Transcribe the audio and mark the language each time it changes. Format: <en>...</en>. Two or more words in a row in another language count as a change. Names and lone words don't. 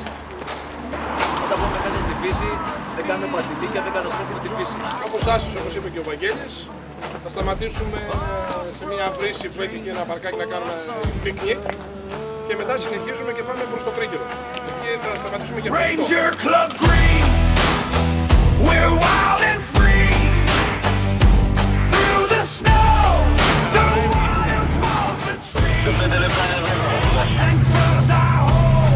<el>Όταν πούμε μέσα στη φύση, δεν κάνουμε παντιλίκια, δεν καταστρέφουμε τη φύση. Όπως άσως, όπως είπε και ο Βαγγέλης, θα σταματήσουμε σε μια βρύση που έχει ένα παρκάκι να κάνουμε πικνίκ και μετά συνεχίζουμε και πάμε προς το Κρίκερο. Εκεί θα σταματήσουμε και αυτό.</el> <en>Ranger Club Greece. We're wild and free. Through the snow, the waterfalls, the trees. And trails are home.</en>